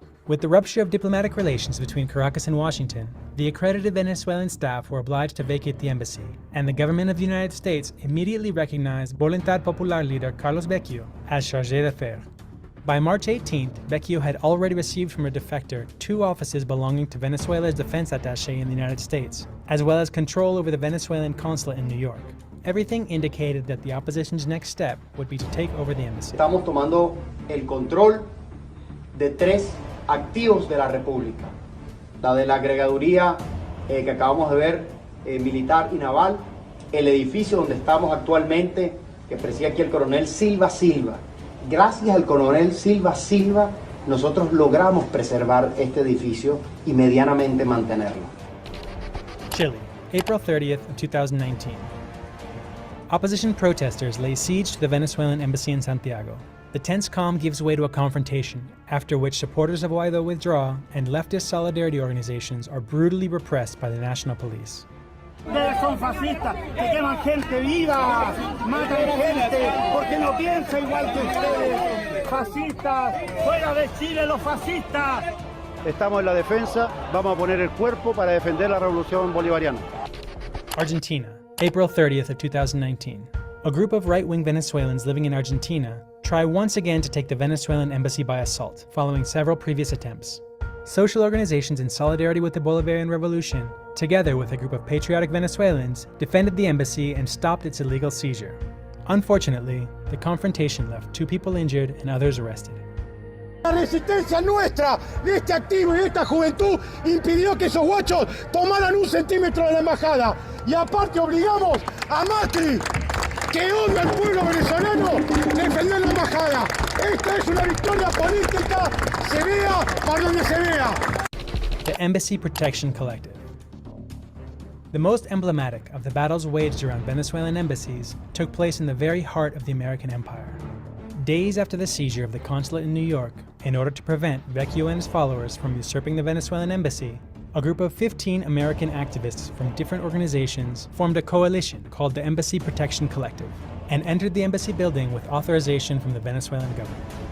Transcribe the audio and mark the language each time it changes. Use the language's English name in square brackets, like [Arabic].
[English] With the rupture of diplomatic relations between Caracas and Washington, the accredited Venezuelan staff were obliged to vacate the embassy, and the government of the United States immediately recognized Voluntad Popular leader Carlos Vecchio as Chargé d'Affaires. By March 18th, Vecchio had already received from a defector 2 offices belonging to Venezuela's defense attaché in the United States, as well as control over the Venezuelan consulate in New York. Everything indicated that the opposition's next step would be to take over the embassy. [Spanish] Estamos tomando el control de 3 activos de la República. La de la agregaduría que acabamos de ver, militar y naval, el edificio donde estamos actualmente, que preside aquí el coronel Silva Silva. Gracias al coronel Silva Silva, nosotros logramos preservar este edificio y medianamente mantenerlo. [English] Chile, April 30th of 2019. Opposition protesters lay siege to the Venezuelan embassy in Santiago. The tense calm gives way to a confrontation, after which supporters of Guaidó withdraw and leftist solidarity organizations are brutally repressed by the national police. [Spanish] Ustedes son fascistas, que queman gente viva, matan gente, porque no piensa igual que ustedes. Fascistas, fuera de Chile los fascistas. Estamos en la defensa, vamos a poner el cuerpo para defender la revolución bolivariana. [English] Argentina, April 30th of 2019. A group of right-wing Venezuelans living in Argentina try once again to take the Venezuelan embassy by assault, following several previous attempts. Social organizations in solidarity with the Bolivarian Revolution, together with a group of patriotic Venezuelans, defended the embassy and stopped its illegal seizure. Unfortunately, the confrontation left 2 people injured and others arrested. [Spanish] La resistencia nuestra, de este activo y de esta juventud, impidió que esos guachos tomaran 1 centímetro de la embajada. Y aparte obligamos a Macri, que odia al pueblo venezolano, a defender la embajada. Esta es una victoria política, se vea por donde se vea. [English] The Embassy Protection Collective. The most emblematic of the battles waged around Venezuelan embassies took place in the very heart of the American empire. Days after the seizure of the consulate in New York, in order to prevent Vecchio and his followers from usurping the Venezuelan embassy, a group of 15 American activists from different organizations formed a coalition called the Embassy Protection Collective and entered the embassy building with authorization from the Venezuelan government.